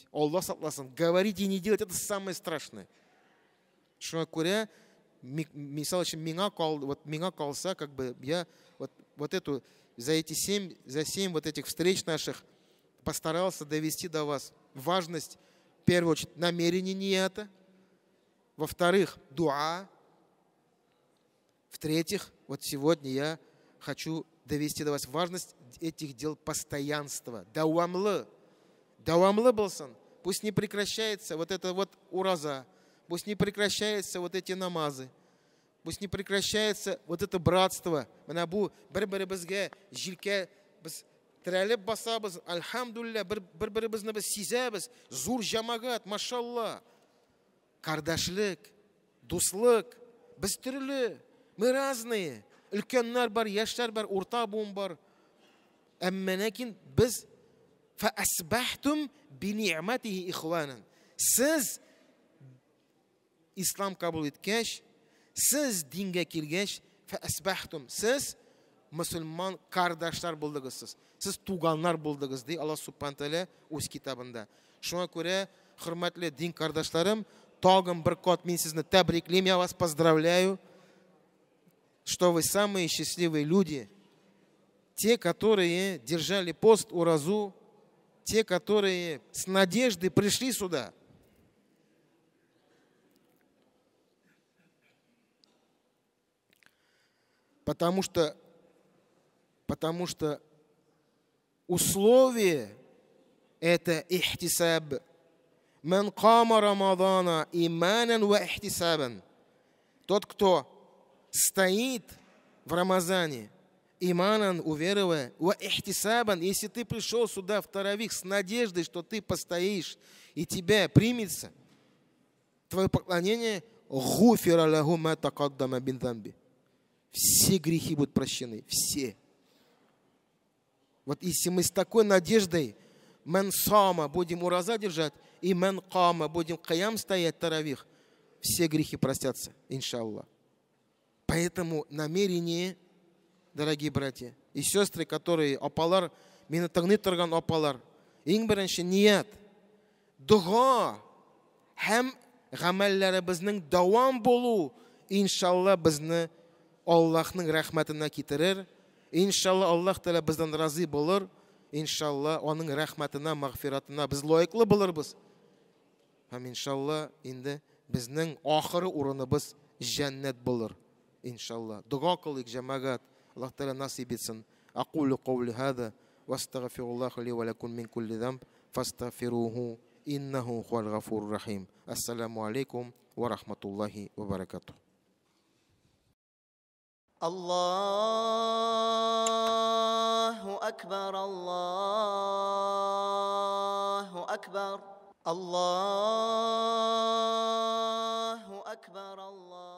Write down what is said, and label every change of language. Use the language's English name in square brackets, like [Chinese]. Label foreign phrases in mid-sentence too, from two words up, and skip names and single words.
[Arabic] الله صلى الله, [Russian] говорить и не делать, это самое страшное. Что мисал очень меня калса, как бы я вот эту за 7 вот этих встреч наших постарался довести до вас важность, в первую очередь, намерения нията, во-вторых, дуа, в-третьих, вот сегодня я хочу довести до вас важность этих дел постоянства. [Tatar] Дауамлы болсан, [Russian] пусть не прекращается вот это вот ураза, пусть не прекращаются вот эти намазы. Пусть не прекращается вот это братство. [Tatar] Мына бу бер-беребезгә җилкә без терәлеп басабыз. Альхамдулилля, бер-беребезне без сизәбез. Зур җәмәгать, машалла. Кардашлык, дуслык. Без төрле, [Russian] мы разные. [Tatar] Өлкәннәр бар, яшьләр бар, урта буын бар. Әмма ләкин без [Arabic] فأصبحتم بنعمته إخوانا. [Tatar] Сез ислам кабул иткәч, сез дингә килгәч, фаасбахтум. Сез мөселман кардашлар булдыгыз. Сез туганнар булдыгыз, ди Аллаһ Субхану Тәала үз китабында. Шуңа күрә, хөрмәтле дин кардашларым, тагын бер кат мин сезне тәбриклим, [Russian] я вас поздравляю, что вы самые счастливые люди. Те, которые держали пост уразу, те, которые с надеждой пришли сюда. Потому что условие это ихтисаб. [Arabic] من قام رمضان إيمانا واحتسابا. [Russian] Тот, кто стоит в Рамазане, иманан, уверуя, [Arabic] واحتسابا, [Russian] если ты пришел сюда в таравих с надеждой, что ты постоишь и тебя примется, твое поклонение, [Arabic] غفر له ما تقدم من ذنبه. [Russian] Все грехи будут прощены, все. Вот если мы с такой надеждой [Arabic] من صام [Russian] будем ураза держать, и [Arabic] من قام [Russian] будем каям стоять таравих, все грехи простятся, иншаллах. Поэтому намерение, дорогие братья и сестры, которые [Tatar] апалар, минатагны торган апалар, иң беренче ният, дуга, һәм гамәлләребезнең дәвам булу, иншалла безне Аллаһның рәхмәтенә китерер. Иншалла Аллаһ Тәала бездән разый булыр. Иншалла аның рәхмәтенә, магъфиратына без лаеклы булырбыз. Һәм иншалла инде безнең ахыры урыныбыз җәннәт булыр. Иншалла. Дуга кылыйк җәмәгать. Аллаһ Тәала насыйп итсен. [Arabic] أقول قولي هذا وأستغفر الله لي ولكم من كل ذنب فاستغفروه إنه هو الغفور الرحيم. السلام عليكم ورحمة الله وبركاته. الله أكبر الله أكبر الله أكبر الله